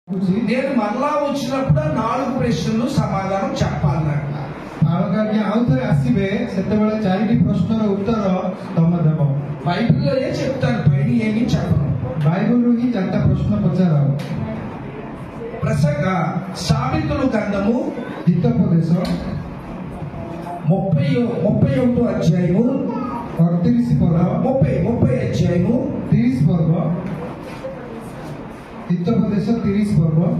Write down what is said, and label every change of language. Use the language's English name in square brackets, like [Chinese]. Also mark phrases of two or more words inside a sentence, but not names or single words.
[Telugu] నేను మరలా వచ్చినప్పుడు 4 ప్రశ్నలు సమాధానం చెప్పాలి నాకు. [Odia] ఆవుଥରେ ଆସିବେ ସେତେବେଳେ 4ଟି ପ୍ରଶ୍ନର ଉତ୍ତର ତମେ ଦେବ। [Telugu] బైబిల్లోనే చెప్తాను, బయట ఏమీ చెప్పను। [Odia] బైబిల్ରୁ ହିଁ 4ଟା ପ୍ରଶ୍ନ ପଚାରାଉ। [Telugu] ప్రసంగ సామెతల గ్రంథము [Odia] హితోపదేశ [Telugu] 31వ అధ్యాయము [Odia] 38 పర్వ [Telugu] 30 అధ్యాయము [Odia] 30 పర్వ హితోపదేశ 30 పర్వ